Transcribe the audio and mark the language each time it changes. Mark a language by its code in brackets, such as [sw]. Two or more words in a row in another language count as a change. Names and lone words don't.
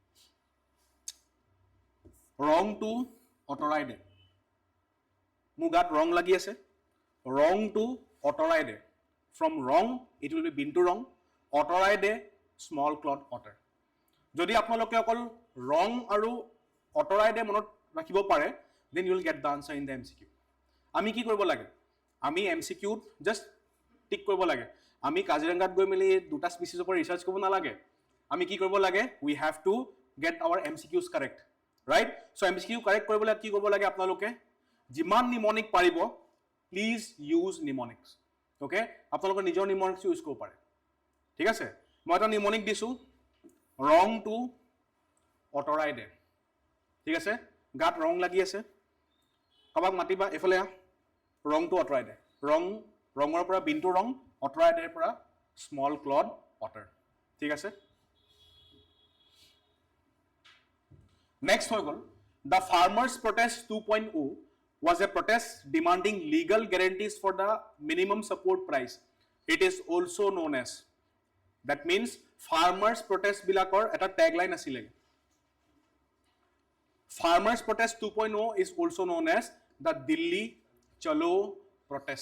[as] ৰংটো অঁতৰাই দে মোৰ গাত ৰং লাগি আছে ৰংটো অঁতৰাই দে [en] from wrong it will be binturong [as] অঁতৰাই দে [en] small cloud otter [as] যদি আপোনালোকে অকল ৰং আৰু অঁতৰাই দে মনত ৰাখিব পাৰে [en] then you will get the answer in the MCQ [as] আমি কি কৰিব লাগে আমি MCQ just টিক কৰিব লাগে আমি কাজিৰঙাত গৈ মেলি দুটা স্পিচিছ ওপৰত ৰিচাৰ্চ কৰিব নালাগে আমি কি কৰিব লাগে [en] we have to get our MCQs correct right so MCQ correct [as] কৰিবলৈ কি কৰিব লাগে আপোনালোকে যিমান নিমনিক পাৰিব [en] please use mnemonics okay [as] আপোনালোকৰ নিজৰ mnemonics ইউজ কৰিব পাৰে ঠিক আছে মই এটা mnemonic দিছো ৰংটো অঁতৰাই দে ঠিক আছে গাত ৰং লাগি আছে কাবাক মাতিবা এফালে ৰংটো অঁতৰাই দে ৰঙৰ পৰা বিন্তু ৰং অঁতৰাই দেৰ পৰা [en] small cloud otter [as] ঠিক আছে নেক্সট হৈ গ'ল [en] the farmers protest 2.0 was a protest demanding legal guarantees for the minimum support price. It is also known as. That means farmers protest [as] বিলাকৰ এটা tagline আছিল. [en] Farmers protest 2.0 is also known as the Delhi Chalo protest.